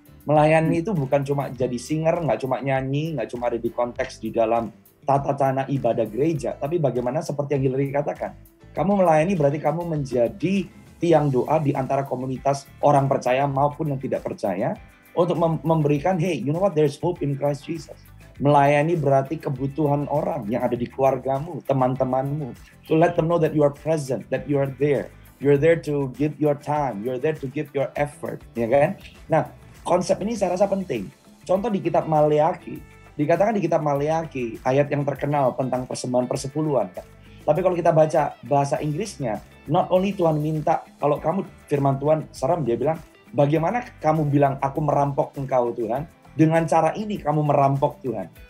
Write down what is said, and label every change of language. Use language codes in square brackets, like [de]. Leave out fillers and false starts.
[id] Melayani itu bukan cuma jadi singer, nggak cuma nyanyi, nggak cuma ada di konteks di dalam tata cara ibadah gereja, tapi bagaimana seperti yang Hillary katakan, kamu melayani berarti kamu menjadi tiang doa di antara komunitas orang percaya maupun yang tidak percaya untuk memberikan, [en] hey, you know what, there's hope in Christ Jesus. [id] Melayani berarti kebutuhan orang yang ada di keluargamu, teman-temanmu. [en] To let them know that you are present, that you are there. You're there to give your time, you're there to give your effort, ya kan? [id] Nah, konsep ini saya rasa penting. Contoh di kitab Maleaki, dikatakan di kitab Maleaki, ayat yang terkenal tentang persembahan persepuluhan. Kan? Tapi kalau kita baca bahasa Inggrisnya, [en] not only [id] Tuhan minta, kalau kamu firman Tuhan, serem dia bilang, bagaimana kamu bilang aku merampok engkau Tuhan, dengan cara ini kamu merampok Tuhan.